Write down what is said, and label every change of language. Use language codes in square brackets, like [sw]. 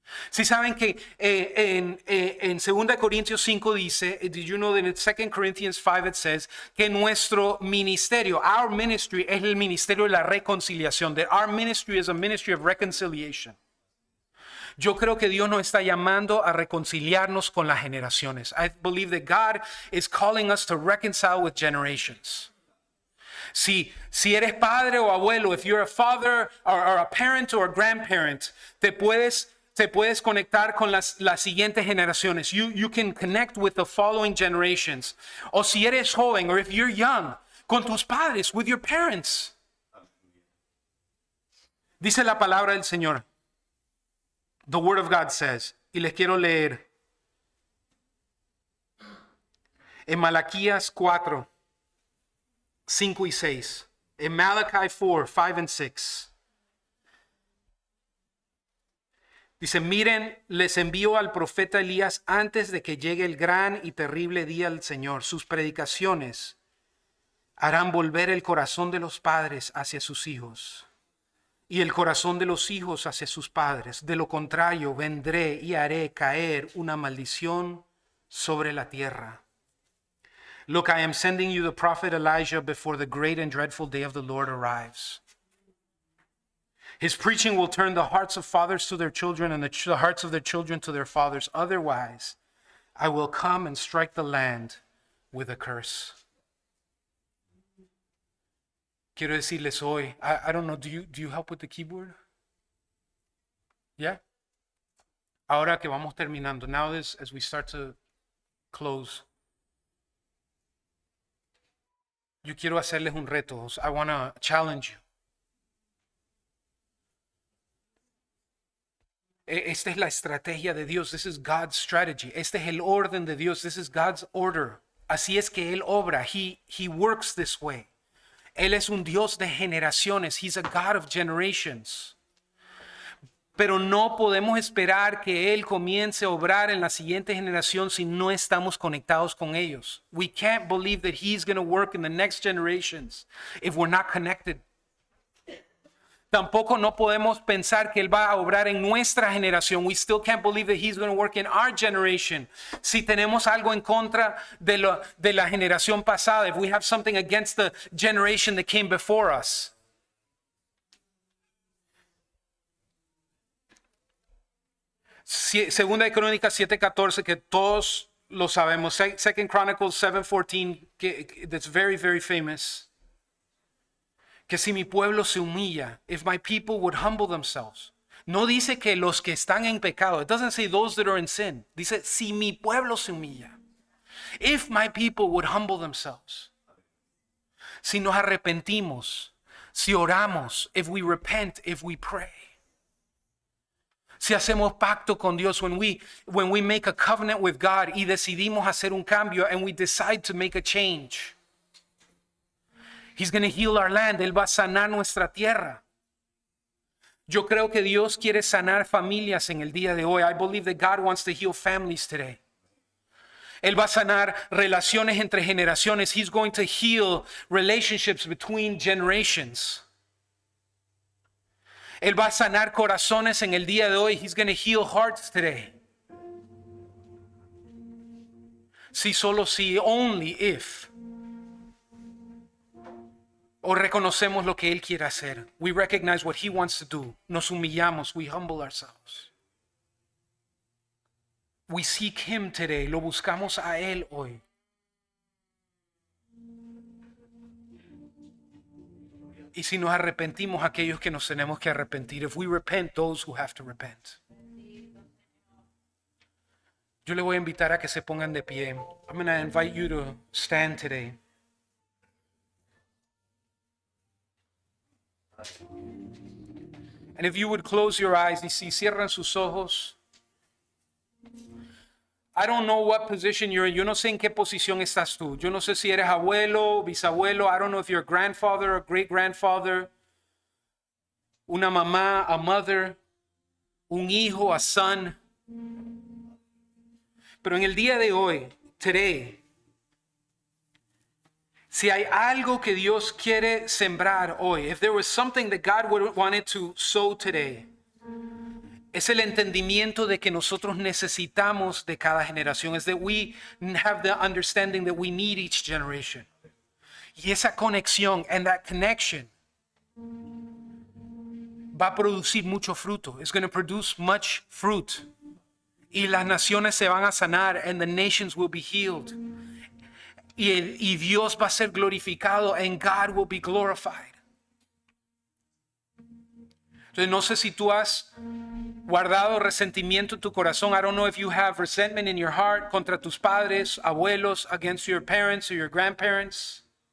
[es] Si saben que en 2 Corintios 5 dice, [en] did you know that in 2 Corinthians 5 it says [es] que nuestro ministerio, [en] our ministry [es] es el ministerio de la reconciliación, [en] that our ministry is a ministry of reconciliation. [es] Yo creo que Dios nos está llamando a reconciliarnos con las generaciones. [en] I believe that God is calling us to reconcile with generations. [es] Si eres padre o abuelo, [en] if you're a father or a parent or a grandparent, [es] te puedes conectar con las siguientes generaciones. [en] You can connect with the following generations. [es] O si eres joven, [en] or if you're young, [es] con tus padres, [en] with your parents. [es] Dice la palabra del Señor. [en] The Word of God says, [es] y les quiero leer en Malaquías 4, 5 y 6. [en] En Malachi 4, 5 and 6. [es] Dice, miren, les envío al profeta Elías antes de que llegue el gran y terrible día del Señor. Sus predicaciones harán volver el corazón de los padres hacia sus hijos y el corazón de los hijos hacia sus padres. De lo contrario, vendré y haré caer una maldición sobre la tierra. [en] Look, I am sending you the prophet Elijah before the great and dreadful day of the Lord arrives. His preaching will turn the hearts of fathers to their children and the hearts of their children to their fathers. Otherwise, I will come and strike the land with a curse. [es] Quiero decirles hoy, [en] I don't know, do you help with the keyboard? Yeah? [es] Ahora que vamos terminando, [en] now as we start to close, [es] yo quiero hacerles un reto. [en] I want to challenge you. [es] Esta es la estrategia de Dios. [en] This is God's strategy. [es] Este es el orden de Dios. [en] This is God's order. [es] Así es que Él obra. [en] He works this way. [es] Él es un Dios de generaciones. [en] He's a God of generations. [es] Pero no podemos esperar que Él comience a obrar en la siguiente generación si no estamos conectados con ellos. [en] We can't believe that He's going to work in the next generations if we're not connected. [es] Tampoco no podemos pensar que Él va a obrar en nuestra generación. [en] We still can't believe that He's going to work in our generation. [es] Si tenemos algo en contra de la generación pasada, [en] if we have something against the generation that came before us. [es] Segunda de Crónicas 7:14, que todos lo sabemos. [en] Second Chronicles 7:14, that's very, very famous. [es] Que si mi pueblo se humilla, [en] if my people would humble themselves. [es] No dice que los que están en pecado. [en] It doesn't say those that are in sin. [es] Dice si mi pueblo se humilla. [en] If my people would humble themselves. [es] Si nos arrepentimos, si oramos, [en] if we repent, if we pray. [es] Si hacemos pacto con Dios, [en] when we make a covenant with God [es] y decidimos hacer un cambio [en] and we decide to make a change. He's going to heal our land. [es] Él va a sanar nuestra tierra. Yo creo que Dios quiere sanar familias en el día de hoy. [en] I believe that God wants to heal families today. [es] Él va a sanar relaciones entre generaciones. [en] He's going to heal relationships between generations. [es] Él va a sanar corazones en el día de hoy. [en] He's going to heal hearts today. [es] Si solo si, [en] only if [es] O reconocemos lo que Él quiere hacer. [en] We recognize what He wants to do. [es] Nos humillamos. [en] We humble ourselves. We seek Him today. [es] Lo buscamos a Él hoy. Y si nos arrepentimos, aquellos que nos tenemos que arrepentir. [en] If we repent, those who have to repent. [es] Yo le voy a invitar a que se pongan de pie. [en] I'm going to invite you to stand today. And if you would close your eyes, [es] y si cierran sus ojos. [en] I don't know what position you're in. [es] Yo no sé en qué posición estás tú. Yo no sé si eres abuelo, bisabuelo. [en] I don't know if you're a grandfather or great-grandfather. [es] Una mamá, [en] a mother. [es] Un hijo, [en] a son. [es] Pero en el día de hoy, [en] today, [es] si hay algo que Dios quiere sembrar hoy, [en] if there was something that God wanted to sow today, [es] es el entendimiento de que nosotros necesitamos de cada generación. Es [en] that we have the understanding that we need each generation. [es] Y esa conexión, [en] and that connection, [es] va a producir mucho fruto. [en] It's going to produce much fruit. [es] Y las naciones se van a sanar, [en] and the nations will be healed. [es] Y Dios va a ser glorificado, [en] and God will be glorified. [es] Entonces no sé si tú has guardado resentimiento en tu corazón. [en] I don't know if you have resentment in your heart [es] contra tus padres, abuelos, [en] against your parents or your grandparents.